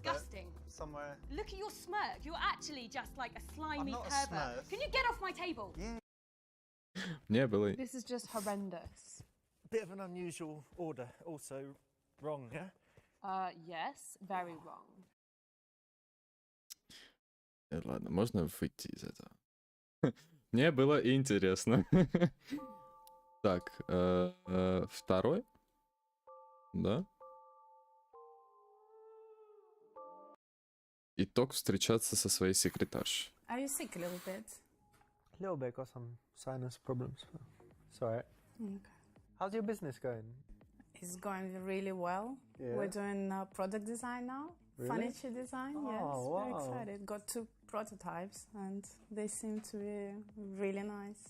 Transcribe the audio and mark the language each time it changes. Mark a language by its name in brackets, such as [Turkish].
[English] disgusting. but somewhere. Look at your smirk. You're actually just like a slimy not a pervert. smurf. Can you get off my table? Yeah. [Russian] Мне было... [English] This is just horrendous. Bit of an unusual order, also wrong, yeah? Yes, very wrong. [Russian] Ладно, можно выйти из этого. Мне было интересно. Так, второй? Да? Итог встречаться со своей секретаршей. [English] Are you sick a little bit? A little bit, got some sinus problems. But it's alright. Okay. How's your business going? It's going really well. Yeah. We're doing product design now, Really? furniture design. Oh, Yes, very wow. excited. Got 2 prototypes, and they seem to be really nice.